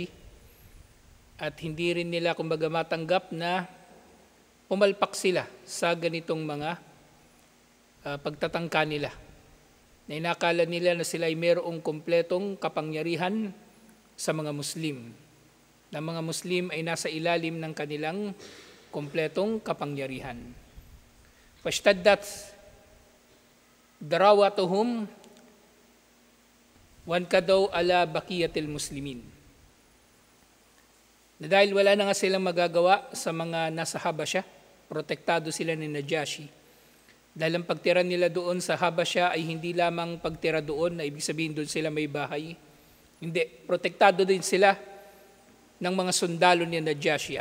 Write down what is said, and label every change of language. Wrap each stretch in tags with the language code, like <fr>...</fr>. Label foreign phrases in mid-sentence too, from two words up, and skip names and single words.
<tl>At hindi rin nila kumbaga matanggap na pumalpak sila sa ganitong mga pagtatangka nila. Na inakala nila na sila ay mayroong kumpletong kapangyarihan sa mga Muslim. Na mga Muslim ay nasa ilalim ng kanilang kumpletong kapangyarihan.</tl> <ar>فاشتدت ضراوتهم وانقضوا على بقية المسلمين.</ar> <tl>Na dahil wala na nga silang magagawa sa mga nasa Habasha, protektado sila ni Najashi. Dahil ang pagtira nila doon sa Habasha ay hindi lamang pagtira doon, na ibig sabihin doon sila may bahay. Hindi, protektado din sila ng mga sundalo ni Najashi.</tl>